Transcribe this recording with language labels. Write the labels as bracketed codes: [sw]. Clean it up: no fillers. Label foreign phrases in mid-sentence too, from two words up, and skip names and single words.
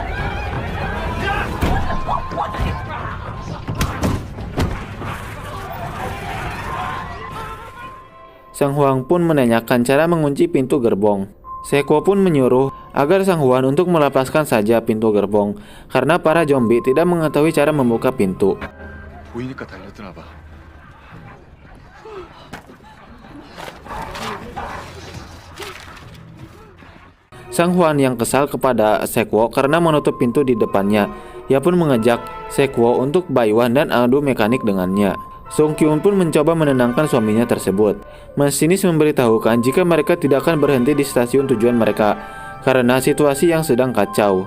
[id] Sang Huang pun menanyakan cara mengunci pintu gerbong. Sekwo pun menyuruh agar Sang Huan untuk melepaskan saja pintu gerbong karena para zombie tidak mengetahui cara membuka pintu. [ko] 보이니까 달려드나 봐. [id] Sang Huan yang kesal kepada Sekwo karena menutup pintu di depannya. Ia pun mengajak Sekwo untuk Baiwan dan adu mekanik dengannya. Sung Kyun pun mencoba menenangkan suaminya tersebut. Masinis memberitahukan jika mereka tidak akan berhenti di stasiun tujuan mereka karena situasi yang sedang kacau.